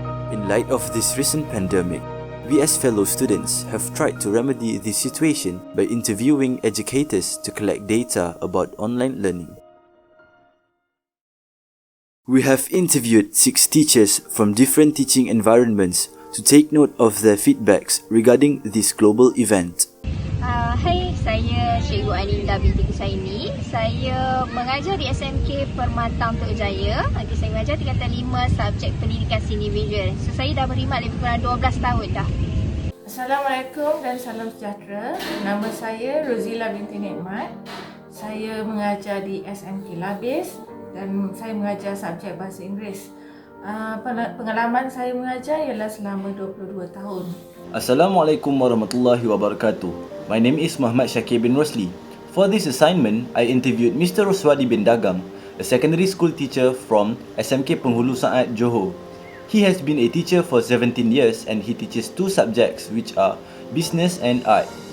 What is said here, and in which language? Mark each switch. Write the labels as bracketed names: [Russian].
[English] In light of this recent pandemic, we as fellow students have tried to remedy this situation by interviewing educators to collect data about online learning. We have interviewed 6 teachers from different teaching environments to take note of their feedbacks regarding this global event. [Malay] Hai, saya Cikgu Aninda binti Kusaini. Saya mengajar di SMK Permata Untuk Jaya. Saya mengajar tingkatan 5 subjek pendidikan seni visual. So, saya dah berkhidmat lebih kurang 12 tahun dah. Assalamualaikum dan salam sejahtera. Nama saya Rozila binti Nikmat. Saya mengajar di SMK Labis dan saya mengajar subjek bahasa Inggeris. Pengalaman saya mengajar ialah selama 22 tahun. [Arabic] Assalamualaikum warahmatullahi wabarakatuh. [English] My name is Muhamad Syakir bin Rosli. For this assignment, I interviewed Mr. Roswadi bin Dagang, a secondary school teacher from SMK Penghulu Saat, Johor. He has been a teacher for 17 years and he teaches 2 subjects which are business and art.